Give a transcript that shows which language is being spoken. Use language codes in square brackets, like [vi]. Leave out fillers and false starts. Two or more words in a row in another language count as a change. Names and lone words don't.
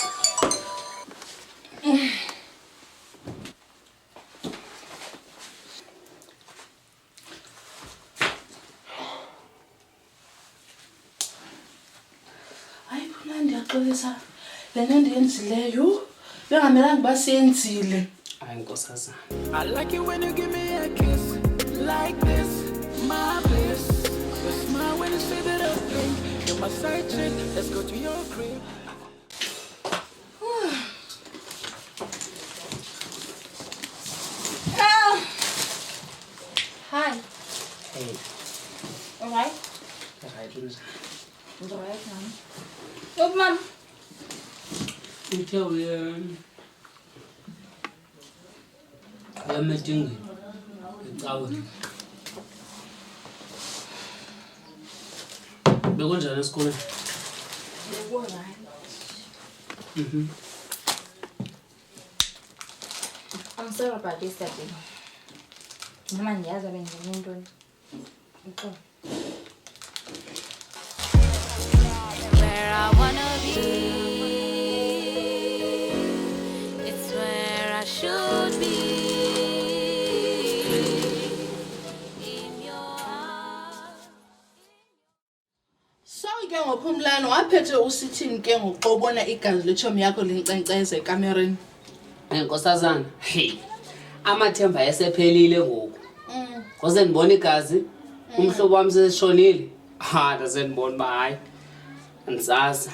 [xh] Hayi phumla ndiyaxolisa. Lento endiyenzileyo bengamelanga uba siyenzile. Hayi Nkosazana. [en] I like it when you give me a kiss like this, my bliss. Your smile when it's faded up pink. You're my side chick. Let's go to your crib. Hi. Hey. Alright. Right, Alright, ma'am. Look, ma'am. [xh] uthe uyametingini ecaweni. Bekunjani esikoleni? [en] Alright. I'm sorry about this, Daddy. [xh] Mama ndiyazi abengenye intoni. Uxolo. [en] Where I wanna be, it's where I should be. In your arms. [xh] So ke ngophumlani waphethe usithini ke ngoxobona igazi letshomi yakho linkcenkceze ekamereni. Nkosazana, hey. Amathemba esephelile ngoku. Ngoze ndibona igazi, umhlobo wami seshonile. Ndaze ndibona uba hayi. Ntsasa.